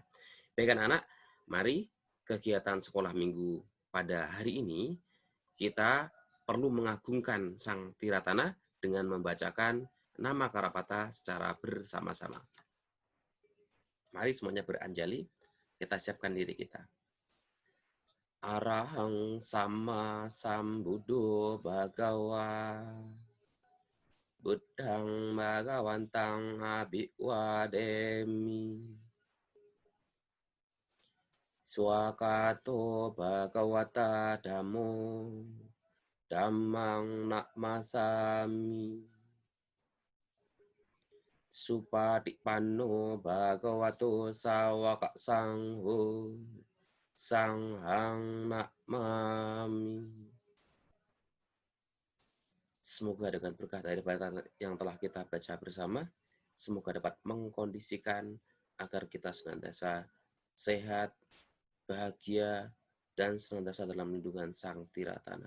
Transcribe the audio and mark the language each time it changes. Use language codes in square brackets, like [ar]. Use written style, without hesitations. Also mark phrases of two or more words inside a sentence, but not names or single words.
[id] Baik anak-anak, mari kegiatan sekolah minggu pada hari ini kita perlu mengagungkan Sang Tiratana dengan membacakan nama Karapata secara bersama-sama. Mari semuanya beranjali, kita siapkan diri kita. [pi] Arahang sama sambuddho bhagawa Buddhang bhagawantang abhiwademi Swakato bhagawata dhammo Dhammang nakmasami Supatipanno bhagavato sawaka sangho Sanghang nakmami. [id] Semoga dengan berkah dari bacaan yang telah kita baca bersama, semoga dapat mengkondisikan agar kita senantiasa sehat, bahagia, dan senantiasa dalam lindungan Sang Tiratana.